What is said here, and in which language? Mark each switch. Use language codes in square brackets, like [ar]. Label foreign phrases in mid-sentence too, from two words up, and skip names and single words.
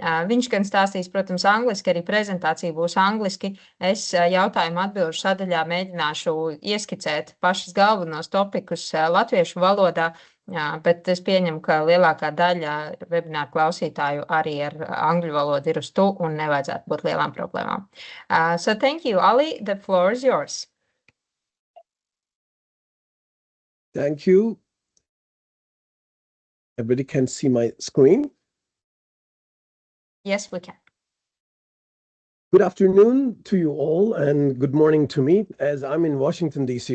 [lv] Viņš gan stāstīs, protams, angliski, arī prezentācija būs angliski. Es jautājumu atbilžu sadaļā mēģināšu ieskicēt pašas galvenos topikus latviešu valodā, bet es pieņemu, ka lielākā daļa webināru klausītāju arī ar angļu valodu ir uz tu un nevajadzētu būt lielām problēmām. [en] So thank you, Ali. The floor is yours. Thank you. Everybody can see my screen? Yes, we can. Good afternoon to you all and good morning to me as I'm in Washington, D.C.